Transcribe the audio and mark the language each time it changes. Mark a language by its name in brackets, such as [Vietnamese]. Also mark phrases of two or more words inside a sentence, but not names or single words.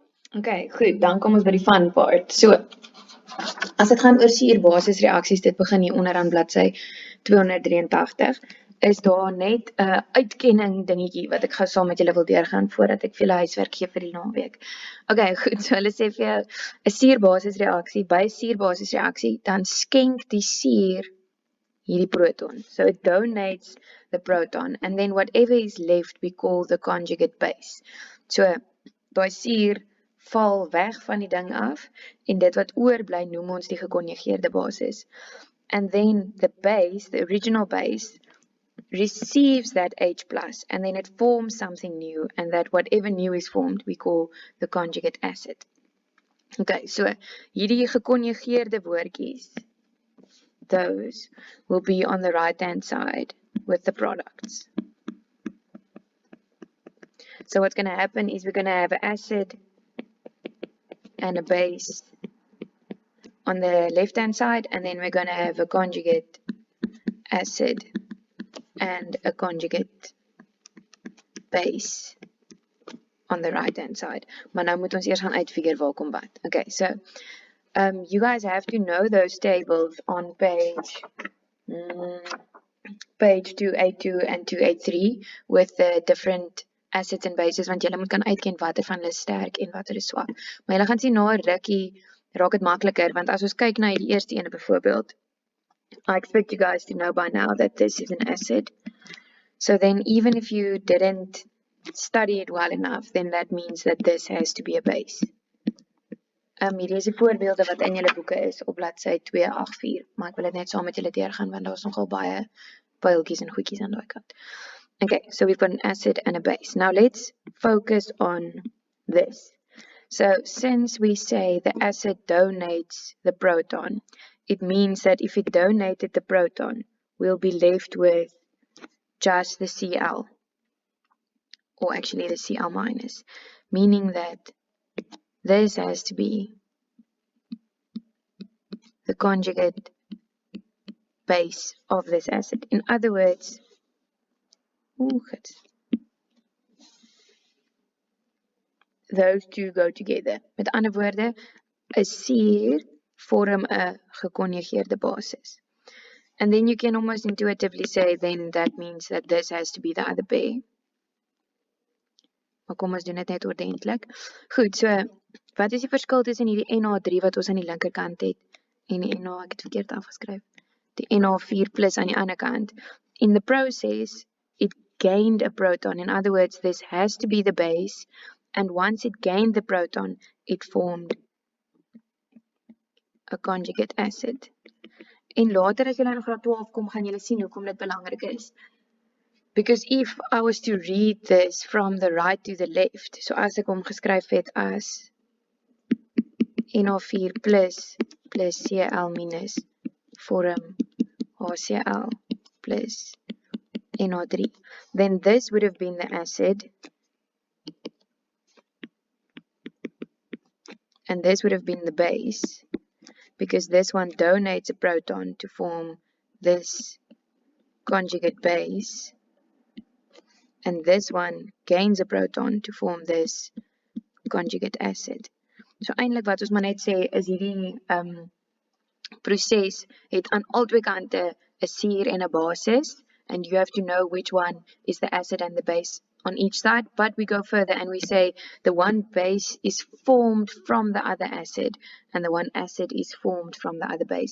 [Afrikaans] Okay, goed, dan kom ons by die [English] fun part. [Afrikaans] So, as dit gaan oor suurbasisreaksies, dit begin hier onderaan bladsy 283, is daar net 'n uitkenning dingetjie wat ek gou saam met julle wil deurgaan voordat ek vir julle huiswerk gee vir die naweek. Okay, goed, so hulle sê vir jou 'n suurbasisreaksie, by suurbasisreaksie, dan skenk die suur hierdie proton. [English] So it donates the proton, and then whatever is left we call the conjugate base. [Afrikaans] So daai suur val weg van die ding af en dit wat oorbly noem ons die gekonjugeerde basis. [English] And then the base, the original base, receives that H plus and then it forms something new, and that whatever new is formed we call the conjugate acid. [Afrikaans] Okay, so hierdie gekonjugeerde woordjies, [English] those will be on the right hand side with the products. So what's going to happen is we're going to have an acid and a base on the left hand side, and then we're going to have a conjugate acid and a conjugate base on the right hand side. [Afrikaans] Maar nou moet ons eers gaan uitfigure waar kom wat. [English] Okay, so you guys have to know those tables on page 282 and 283 with the different acids and bases, [Afrikaans] want julle moet kan uitken watter van hulle is sterk en watter is swak. Maar julle gaan sien na 'n rukkie raak dit makliker, want as ons kyk na die eerste ene byvoorbeeld, [English] I expect you guys to know by now that this is an acid. So then even if you didn't study it well enough, then that means that this has to be a base. [Afrikaans] Hierdie is die voorbeelde wat in julle boeke is op bladsy 284, maar ek wil dit net saam met julle deurgaan want daar is nogal baie pyltjies en goedjies aan daai kant. [English] Okay, so we've got an acid and a base. Now let's focus on this. So since we say the acid donates the proton, it means that if it donated the proton, we'll be left with just the Cl, or actually the Cl minus, meaning that this has to be the conjugate base of this acid. In other words, those two go together. [Afrikaans] Met ander woorde, 'n suur vorm 'n gekonjugeerde basis. [English] And then you can almost intuitively say then that means that this has to be the other pair. [Afrikaans] Maar kom ons doen dit net ordentlik. Goed, so wat is die verskil tussen hierdie NH3 wat ons aan die linkerkant het en die NH, ek het verkeerd afgeskryf, die NH4 plus aan die ander kant? [English] In the process, it gained a proton. In other words, this has to be the base, and once it gained the proton, it formed a conjugate acid. [Afrikaans] En later as julle in graad 12 kom, gaan julle sien hoekom dit belangrik is. [English] Because if I was to read this from the right to the left, [Afrikaans] so as ek hom geskryf het as NH4 plus Cl minus vorm HCl plus NH3, [English] then this would have been the acid, and this would have been the base, because this one donates a proton to form this conjugate base, and this one gains a proton to form this conjugate acid. [Afrikaans] So eintlik wat ons maar net sê is hierdie proses het aan albei kante 'n suur en 'n basis, [English] and you have to know which one is the acid and the base on each side. But we go further and we say the one base is formed from the other acid and the one acid is formed from the other base.